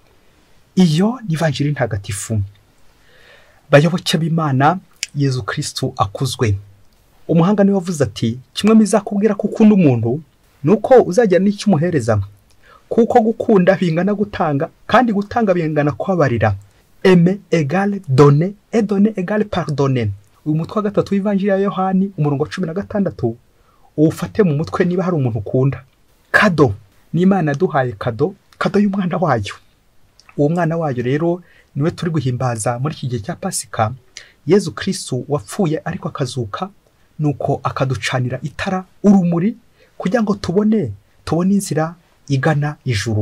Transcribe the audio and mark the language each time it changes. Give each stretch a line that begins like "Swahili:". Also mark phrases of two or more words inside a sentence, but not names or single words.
Kinyarwanda: Iyo ni Ivanjili ntagatifu. Bayoboke b'Imana, Yezu Kristo akuzwe. Umuhanga niwe wavuze ati, kimwe mizakubwira ko ukunda umuntu, nuko uzagira n'icyo umuhereza. Kuko gukunda bingana gutanga, kandi gutanga bingana kubabarira.
French: Aimer égale donner, et donner égale pardonner.
Kinyarwanda: Uyu mutwe wa 3 w'Ivanjili ya Yohani, umurongo wa 16, uwufate mu mutwe niba hari umuntu ukunda. Kado, ni Imana yaduhaye kado y'umwana wayo. Uwo mwana wayo rero niwe turi guhimbaza muri iki gihe cya Pasika. Yezu Kristo wapfuye ariko akazuka, nuko akaducanira itara, urumuri, kugira ngo tubone inzira igana ijuru.